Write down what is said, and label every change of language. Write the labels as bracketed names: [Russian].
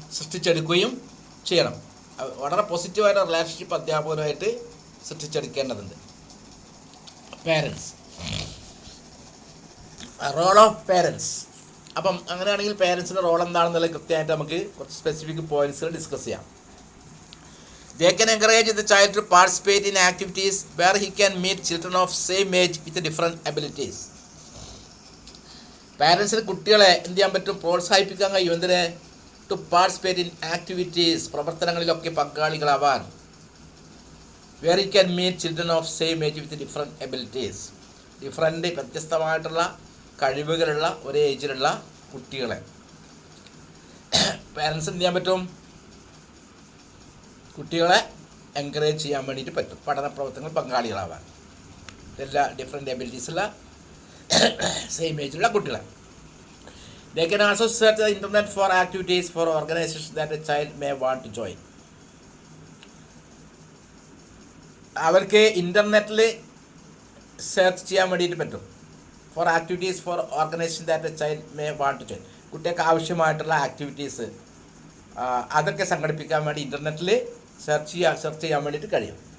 [Malayalam] സൃഷ്ടിച്ചെടുക്കുകയും ചെയ്യണം. വളരെ പോസിറ്റീവായിട്ടുള്ള relationship അധ്യാപകരുമായിട്ട് സൃഷ്ടിച്ചെടുക്കേണ്ടതുണ്ട്. Parents, role of parents. അപ്പം അങ്ങനെയാണെങ്കിൽ പേരൻസിൻ്റെ റോൾ എന്താണെന്നുള്ളത് കൃത്യമായിട്ട് നമുക്ക് കുറച്ച് സ്പെസിഫിക് പോയിൻറ്റ്സുകൾ ഡിസ്കസ് ചെയ്യാം. [English] They can encourage the child to participate in activities where he can meet children of same age with different abilities. [Malayalam] പാരൻസിന് കുട്ടികളെ എന്ത് ചെയ്യാൻ പറ്റും? പ്രോത്സാഹിപ്പിക്കാൻ കഴിയും. എന്തിന്? [English] to participate in activities, [Malayalam] പ്രവർത്തനങ്ങളിലൊക്കെ പങ്കാളികളാവാൻ. [English] Where he can meet children of same age with different abilities. [Malayalam] വ്യത്യസ്തമായിട്ടുള്ള കഴിവുകളുള്ള ഒരേ ഏജിലുള്ള കുട്ടികളെ പാരൻസ് എന്ത് ചെയ്യാൻ പറ്റും? കുട്ടികളെ എൻകറേജ് ചെയ്യാൻ വേണ്ടിയിട്ട് പറ്റും. പഠന പ്രവർത്തനങ്ങൾ പങ്കാളികളാവാൻ എല്ലാ ഡിഫറെൻറ്റ് എബിലിറ്റീസുള്ള സെയിം ഏജിലുള്ള കുട്ടികളെ. [English] They can also search the internet for activities for organizations that a child may want to join. [Malayalam] അവർക്ക് ഇൻ്റർനെറ്റിൽ സെർച്ച് ചെയ്യാൻ വേണ്ടിയിട്ട് പറ്റും. [English] For activities for organisation that a child may want to join. [Malayalam] കുട്ടികൾക്ക് ആവശ്യമായിട്ടുള്ള activities അതൊക്കെ സംഘടിപ്പിക്കാൻ വേണ്ടി ഇൻ്റർനെറ്റിൽ സെർച്ച് ചെയ്യാൻ വേണ്ടിയിട്ട് കഴിയും.